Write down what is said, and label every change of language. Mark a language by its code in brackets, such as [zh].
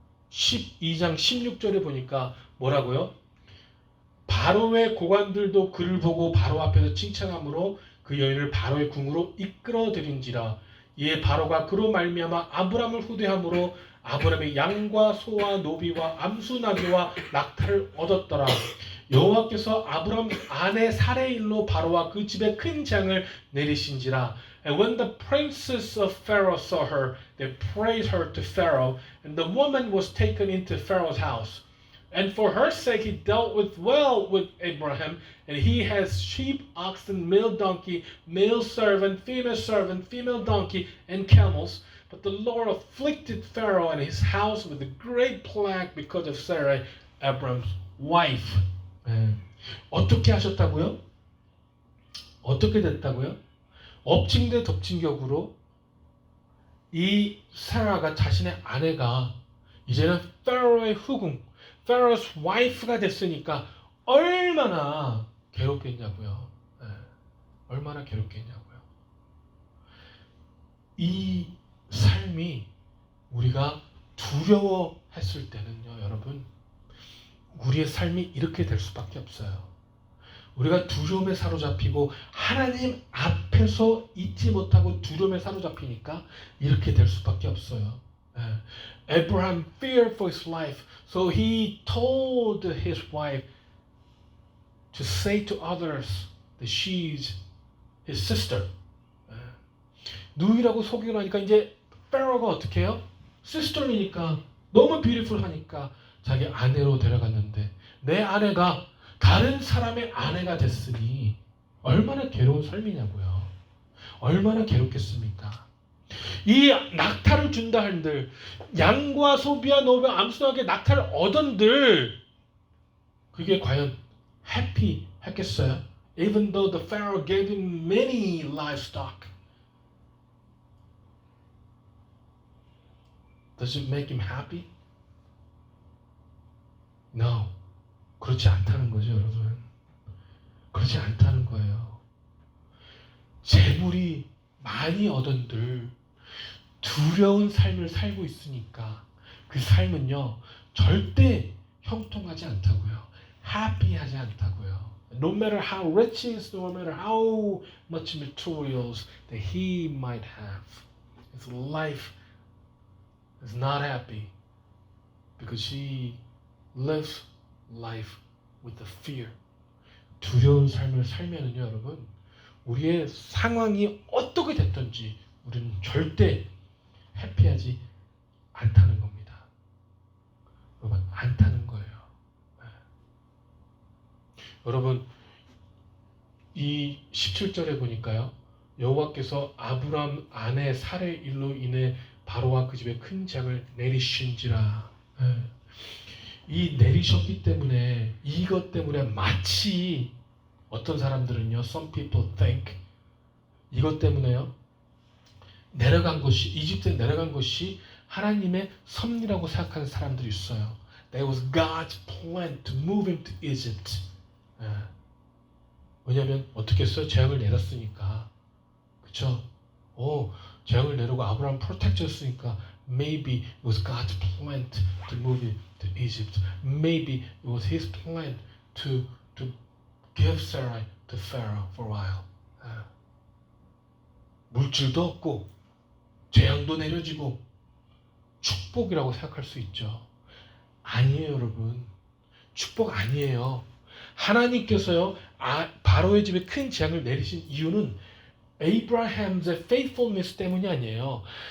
[ko] 12장 16절에 보니까 뭐라고요? 바로의 고관들도 그를 보고 바로 앞에서 칭찬함으로 그 여인을 바로의 궁으로 이끌어들인지라. 이에 바로가 그로 말미암아 아브람을 후대함으로 아브람의 양과 소와 노비와 암수 나귀와 낙타를 얻었더라. 여호와께서 아브람 아내 사레의 일로 바로와 그 집에 큰 재앙을 내리신지라. [en] And when the princes of Pharaoh saw her, they praised her to Pharaoh, and the woman was taken into Pharaoh's house. And for her sake he dealt well with Abraham, and he has sheep, oxen, male donkey, male servant, female donkey, and camels. But the Lord afflicted Pharaoh and his house with a great plague because of Sarai, Abram's wife. [ko] 어떻게 하셨다고요? 어떻게 됐다고요? 엎친 데 덮친 격으로 이 사라가 자신의 아내가 이제는 페로의 후궁, [en] Pharaoh's wife [ko] 가 됐으니까 얼마나 괴롭겠냐고요. 얼마나 괴롭겠냐고요. 이 삶이 우리가 두려워했을 때는요, 여러분, 우리의 삶이 이렇게 될 수밖에 없어요. 우리가 두려움에 사로잡히고 하나님 앞에서 잊지 못하고 두려움에 사로잡히니까 이렇게 될 수밖에 없어요. [en] Abraham feared for his life, so he told his wife to say to others that she's his sister. [ko] 누이라고 속이고 나니까 이제 페로가 어떻게 해요? 시스터이니까 너무 뷰티풀하니까 자기 아내로 데려갔는데 내 아내가 다른 사람의 아내가 됐으니 얼마나 괴로운 삶이냐고요. 얼마나 괴롭겠습니까? 이 낙타를 준다 한들 양과 소비와 노비와 암수하게 낙타를 얻은들 그게 과연 해피 했겠어요? [en] Even though the Pharaoh gave him many livestock, does it make him happy? [ko] No. 그렇지 않다는 거죠, 여러분. 그렇지 않다는 거예요. 재물이 많이 얻은들 두려운 삶을 살고 있으니까 그 삶은요 절대 형통하지 않다고요. happy하지 않다고요. [en] No matter how rich he is, no matter how much materials that he might have, his life is not happy because he lives life with the fear. [ko] 두려운 삶을 살면은요, 여러분, 우리의 상황이 어떻게 됐든지 우리는 절대 해피하지 않다는 겁니다. 여러분, 않다는 거예요. 네. 여러분, 이 17절에 보니까요, 여호와께서 아브람 아내 살의 일로 인해 바로와 그 집에 큰 재앙을 내리신지라. 네. 이 내리셨기 때문에 이것 때문에 마치 어떤 사람들은요, [en] some people think [ko] 이것 때문에요, 내려간 것이 이집트에 내려간 것이 하나님의 섭리라고 생각하는 사람들이 있어요. [en] That was God's plan to move him to Egypt. [ko] 예. 왜냐하면 어떻게 했어요? 재앙을 내렸으니까, 그렇죠? 재앙을 내리고 아브라함 프로텍트 했으니까 [en] maybe it was God's plan to move him to Egypt. Maybe it was His plan to give Sarai to Pharaoh for a while. [ko] 예. 물질도 없고 재앙도 내려지고 축복이라고 생각할 수 있죠. 아니에요, 여러분. 축복 아니에요. 하나님께서요, 바로의 집에 큰 재앙을 내리신 이유는 [en] Abraham's faithfulness [ko] 때문이 아니에요.